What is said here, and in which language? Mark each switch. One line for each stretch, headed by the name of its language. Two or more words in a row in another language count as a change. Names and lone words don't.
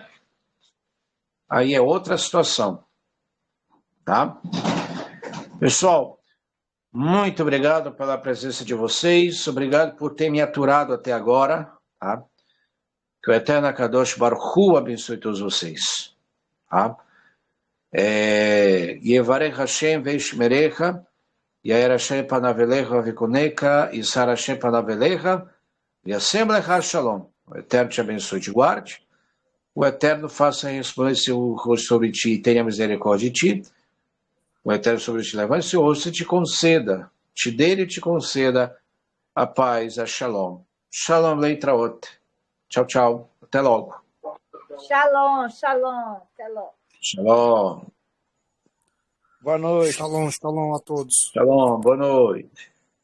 Portuguese: Aí é outra situação. Tá? Pessoal, muito obrigado pela presença de vocês. Obrigado por ter me aturado até agora. Tá? Que o Eterno
Hebrew: קדוש ברוך הוא
Portuguese: abençoe todos vocês. Tá?
Hebrew: יברך השם וישמרך, יאר השם פניו אליך ויחנך, ישא השם פניו אליך, ישם לך שלום.
Portuguese: O Eterno te abençoe e te guarde. O Eterno faça resplandecer seu rosto sobre ti e tenha misericórdia de ti. O Eterno sobre ti levante seu rosto e te conceda, te dê e te conceda a paz, a shalom.
Hebrew: שלום להתראות.
Portuguese: Tchau, tchau. Até logo.
Hebrew: שלום, שלום.
Portuguese: Até logo. Shalom. Boa noite.
Hebrew: Shalom, shalom
Portuguese: a todos. Shalom. Boa noite.